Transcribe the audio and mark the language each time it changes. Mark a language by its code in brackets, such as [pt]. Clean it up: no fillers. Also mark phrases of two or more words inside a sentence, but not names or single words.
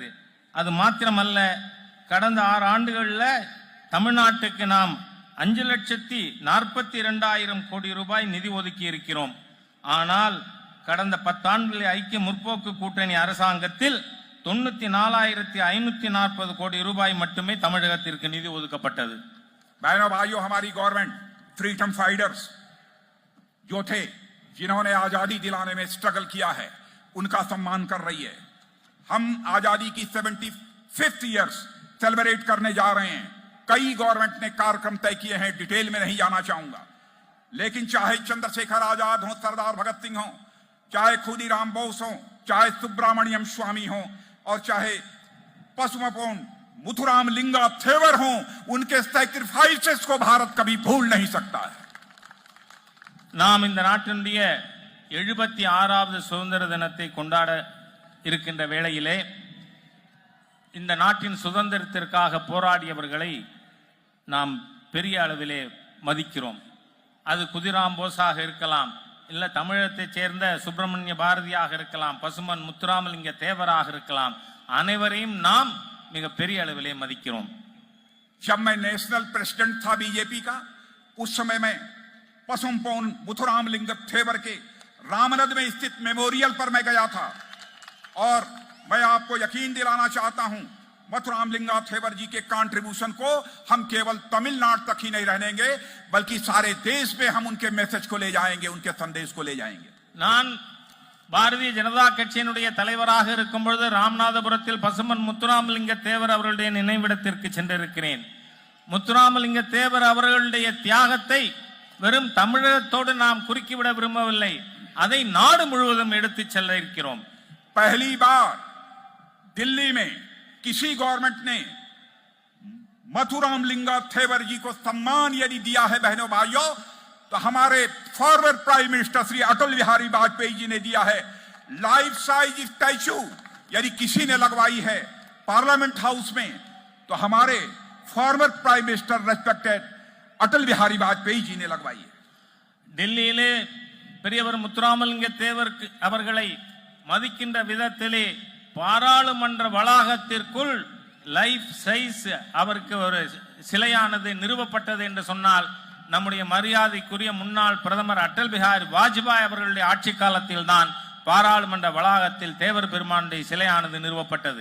[ta] அது மாத்திரமல்ல, கடந்த 6 ஆண்டுகளில் தமிழ்நாட்டுக்கு நாம் 5,42,000 கோடி ரூபாய் நிதி ஒதுக்கி இருக்கிறோம். ஆனால் கடந்த 10 ஆண்டுகளில் ஐக்கிய முற்போக்கு கூட்டணி அரசாங்கத்தில் 94,540 கோடி ரூபாய் மட்டுமே தமிழகத்திற்கு நிதி ஒதுக்கப்பட்டது. [hi] बहनों भाइयों, हमारी गवर्नमेंट [en] freedom fighters [hi] जो थे, जिन्होंने आजादी दिलाने में स्ट्रगल किया है, उनका सम्मान कर रही है। हम आजादी की 75th [en] years celebrate [hi] करने जा रहे हैं। कई गवर्नमेंट ने कार्यक्रम तय किए हैं, डिटेल में नहीं जाना चाहूंगा, लेकिन चाहे चंद्रशेखर आजाद हो, सरदार भगत सिंह हो, चाहे खुदीराम बोस हो, चाहे सुब्रमण्यम स्वामी हो और चाहे पसुमपोन मुथुराम लिंगा थेवर हो, उनके सैक्रिफाइसेस को भारत कभी भूल नहीं सकता है। [ta] நாம் இந்த நாட்டினுடைய 76வது சுதந்திர தினத்தை கொண்டாட இருக்கின்ற வேளையிலே இந்த நாட்டின் சுதந்திரத்திற்காக போராடியவர்களை நாம் பெரிய அளவிலே மதிக்கிறோம். அது குதிராம் போஸாக இருக்கலாம், இல்ல தமிழகத்தைச் சேர்ந்த சுப்பிரமணிய பாரதியாக இருக்கலாம், பசுமன் முத்துராமலிங்க தேவராக இருக்கலாம். அனைவரையும் நாம் மிக பெரிய அளவிலே மதிக்கிறோம். [hi] जब मैं [en] national president [hi] था बीजेपी का, उस समय में पसुमपोन मुथुराम लिंग थेवर के रामनद में स्थित मेमोरियल पर मैं गया था और मैं आपको यकीन दिलाना चाहता हूं, मुथुराम लिंगा थेवर जी के कंट्रीब्यूशन को हम केवल तमिलनाडु तक ही नहीं रहनेंगे, बल्कि सारे देश में हम उनके मैसेज को ले जाएंगे, उनके संदेश को ले जाएंगे। [ta] நான் பாரதிய ஜனதா கட்சியினுடைய தலைவராக இருக்கும் பொழுது ராமநாதபுரத்தில் பசுமன் முத்துராமலிங்க தேவர் அவர்களுடைய நினைவிடத்திற்கு சென்றிருக்கிறேன். முத்துராமலிங்க தேவர் அவர்களுடைய தியாகத்தை வெறும் தமிழகத்தோடு நாம் குறுக்கிவிட விரும்பவில்லை, அதை நாடு முழுவதும் எடுத்துச் செல்ல இருக்கிறோம். [hi] पहली बार दिल्ली में किसी गवर्नमेंट ने मथुराम लिंगा थेवर जी को सम्मान यदि दिया है बहनों भाइयों, तो हमारे [en] forward prime minister [hi] श्री अटल बिहारी वाजपेयी जी ने दिया है। [en] life size statue [hi] यदि किसी ने लगवाई है [en] parliament house [hi] में, तो हमारे [en] forward prime minister respected [hi] अटल बिहारी वाजपेयी जी ने लगवाई है। [ta] டெல்லியிலே பெரியவர் முத்துராமலிங்க தேவர் அவர்களை மதிக்கின்ற விதத்திலே பாராளுமன்ற வளாகத்திற்குள் [en] life size [ta] அவருக்கு ஒரு சிலையானது நிறுவப்பட்டது என்று சொன்னால், நம்முடைய மரியாதைக்குரிய முன்னாள் பிரதமர் அடல் பிஹாரி வாஜ்பாய் அவர்களுடைய ஆட்சி காலத்தில் தான் பாராளுமன்ற வளாகத்தில் தேவர் பெருமானுடைய சிலையானது நிறுவப்பட்டது.